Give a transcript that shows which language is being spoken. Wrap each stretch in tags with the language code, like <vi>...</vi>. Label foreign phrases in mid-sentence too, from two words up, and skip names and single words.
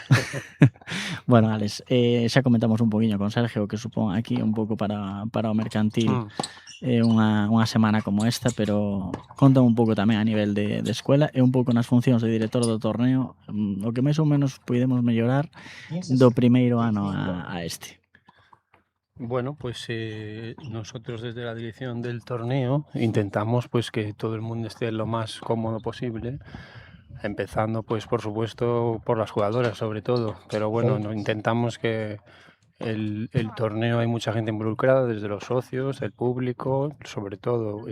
<gl>Bueno, Alex, xa comentamos un poquinho con Sergio que supón aquí un pouco para o mercantil unha semana como esta, pero conta un pouco tamén a nivel de escuela e un pouco nas funcións de director do torneo, o que máis ou menos podemos mellorar do primeiro ano a este.</gl> <es>Bueno, pues nosotros desde la dirección del torneo intentamos pues que todo el mundo esté lo más cómodo posible, empezando pues por supuesto por las jugadoras sobre todo, pero bueno, intentamos que el torneo hay mucha gente involucrada, desde los socios, el público, sobre todo</es>